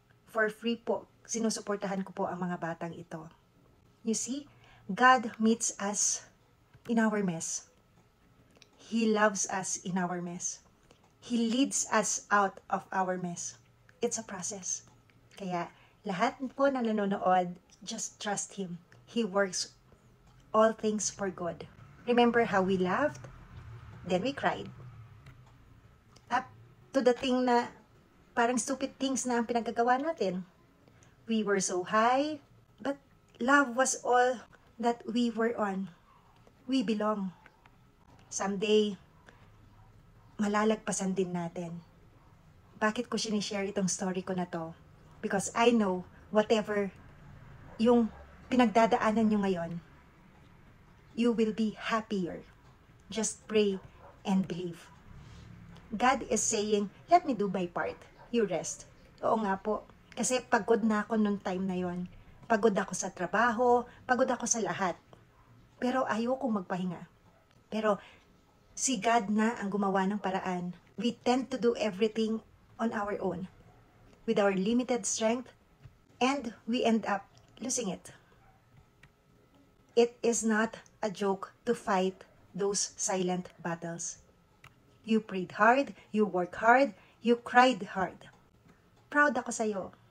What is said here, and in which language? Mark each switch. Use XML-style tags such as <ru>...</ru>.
<tl>For free po, sinusuportahan ko po ang mga batang ito.</tl> <en>You see, God meets us in our mess. He loves us in our mess. He leads us out of our mess. It's a process.</en> <tl>Kaya lahat po na nanonood,</tl> <en>just trust Him. He works all things for good. Remember how we laughed? Then we cried.</en> <tl>Up to the thing na parang stupid things na ang pinagagawa natin.</tl> <en>We were so high, but love was all that we were on. We belong. Someday,</en> <tl>malalagpasan din natin. Bakit ko sinishare itong story ko na to?</tl> <en>Because I know whatever</en> <tl>yung pinagdadaanan nyo ngayon,</tl> <en>you will be happier. Just pray and believe. God is saying, let me do my part. You rest.</en> <tl>Oo nga po. Kasi pagod na ako nung time na yon. Pagod ako sa trabaho, pagod ako sa lahat. Pero ayoko magpahinga. Pero si God na ang gumawa ng paraan.</tl> <en>We tend to do everything on our own, with our limited strength, and we end up losing it. It is not a joke to fight those silent battles. You prayed hard, you worked hard, you cried hard.</en> <tl>Proud ako sa'yo.</tl>